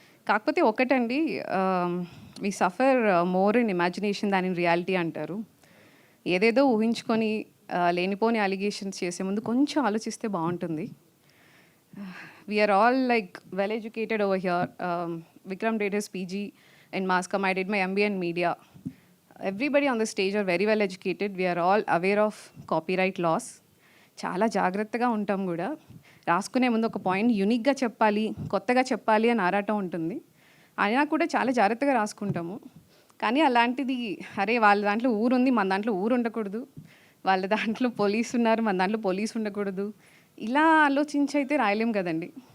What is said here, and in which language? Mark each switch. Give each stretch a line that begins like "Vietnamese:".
Telugu: కాకపోతే ఒకటండి, we suffer more in imagination than in reality అంటారు. ఏదేదో ఊహించుకొని లేనిపోని అలిగేషన్స్ చేసే ముందు కొంచెం ఆలోచిస్తే బాగుంటుంది.
English: We are all like well educated over here. Vikram did his PG in mass comm, I did my MBA in media. Everybody on the stage are very well educated. We are all aware of copyright laws.
Telugu: చాలా జాగ్రత్తగా ఉంటాం కూడా. రాసుకునే ముందు ఒక point యూనిక్గా చెప్పాలి, కొత్తగా చెప్పాలి అని ఆరాటం ఉంటుంది. అయినా కూడా చాలా జాగ్రత్తగా రాసుకుంటాము. కానీ అలాంటిది, అరే వాళ్ళ దాంట్లో ఊరు ఉంది, మన దాంట్లో ఊరు ఉండకూడదు, వాళ్ళ దాంట్లో పోలీసు ఉన్నారు, మన దాంట్లో పోలీసు ఉండకూడదు, ఇలా ఆలోచించి అయితే రాయలేం కదండి.